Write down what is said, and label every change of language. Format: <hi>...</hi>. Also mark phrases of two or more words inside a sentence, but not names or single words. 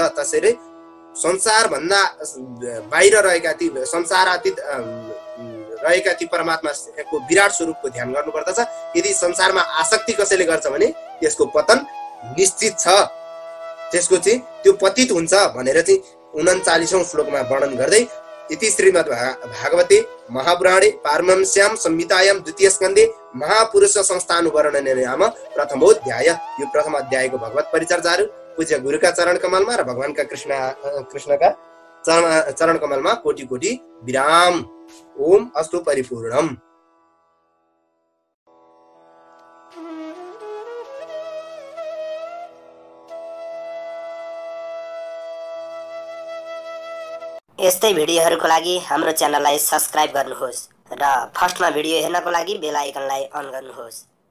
<ne>त्यसैले संसार भन्दा बाहिर रहेका ती संसारातीत रहेका ती परमात्माको विराट स्वरूपको ध्यान गर्नुपर्दछ। यदि संसारमा आसक्ति कसैले गर्छ भने त्यसको पतन निश्चित छ, त्यसको चाहिँ त्यो पतित हुन्छ भनेर चाहिँ 39औं श्लोकमा वर्णन गर्दै,</ne> <sa>इति श्रीमद् भागवते महापुराणे पारमहंस्यां संहितायां द्वितीय स्कन्धे महापुरुष संस्थानुवर्णने नाम प्रथमोऽध्याय।</sa> <ne>यो प्रथम अध्यायको भगवत परिचर्चाहरू पूज्य गुरुका चरण कमलमा र भगवानका कृष्णका चरण कमलमा कोटि कोटि विराम।</ne> <sa>ओम अस्तु परिपूर्णम।</sa> <ne>यस्तै भिडियोहरूको लागि हाम्रो च्यानललाई सब्स्क्राइब गर्नुहोस् र फर्स्टमा भिडियो हेर्नको लागि</ne> <en>bell iconलाई</en> <ne>अन गर्नुहोस्।</ne>